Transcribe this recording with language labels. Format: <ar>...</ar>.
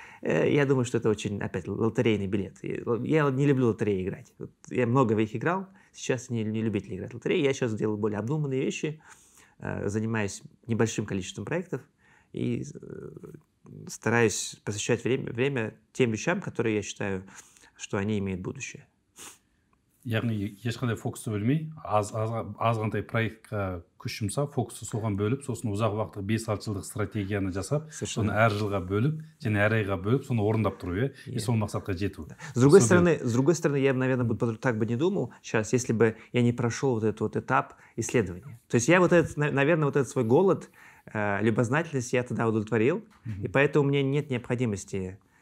<ru>Я думаю, что это очень, опять, лотерейный билет. Я не люблю лотереи играть. Я много в них играл, сейчас не любитель играть в лотереи. Я сейчас делаю более обдуманные вещи, занимаюсь небольшим количеством проектов и стараюсь посвящать время тем вещам, которые я считаю, что они имеют будущее.</ru> <kk>Яғни ешқандай фокусты бөлмей, азғантай проектқа күш жұмсап, фокусты соған бөліп, сосын ұзақ уақыттық 5-6 жылдық стратегияны жасап, соны әр жылға бөліп, және әр айға бөліп, соны орындап тұру, и сол мақсатқа жету.</kk> <ru>С другой стороны, я, наверное, так бы не думал сейчас, если бы я не прошел этот этап исследования. То есть я наверное, этот свой голод, любознательность я тогда удовлетворил, и поэтому у меня нет необходимости.</ru>